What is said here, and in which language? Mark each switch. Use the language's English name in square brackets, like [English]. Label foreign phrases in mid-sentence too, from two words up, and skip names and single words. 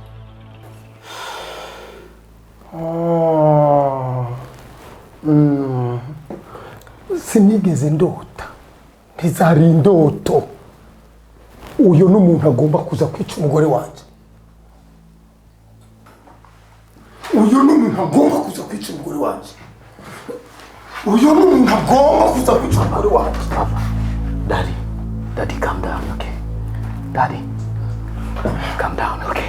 [Rundi] Sinigeze ndota, ntizari indoto. Uyo n'umuntu agomba kuza kwica umugore wanje. Uyo n'umuntu agomba kuza kwica umugore wanje. Uyo n'umuntu agomba kuza kwica umugore wanje. [English] Daddy, calm down, okay? Daddy, calm down, okay?